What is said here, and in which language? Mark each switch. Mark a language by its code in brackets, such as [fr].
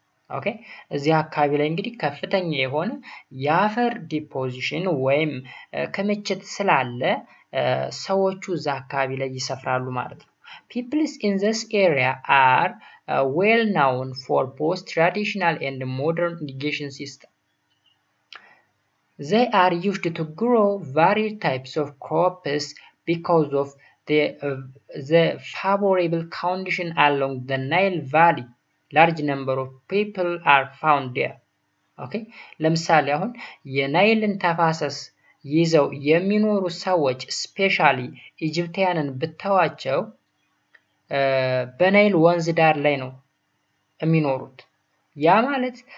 [am] ኦኬ እዚህ አካባቢ ላይ እንግዲህ ከፍተኛ የሆነ የአፈር ዲፖዚሽን ወይም ክምችት ስላለ ሰዎቹ እዛ አካባቢ ላይ ይሰፍራሉ ማለት ነው። [en] Peoples in this area are well known for both traditional and modern irrigation system. They are used to grow varied types of crops because of the favorable condition along the Nile Valley. Large number of people are found there. [am] ኦኬ ለምሳሌ አሁን የናይልን ተፋሰስ ይዘው የሚኖሩ ሰዎች ስፔሻሊ ኢጂፕቲያንን ብታዋቸው በናይል ወንዝ ዳር ላይ ነው የሚኖሩት። ያ ማለት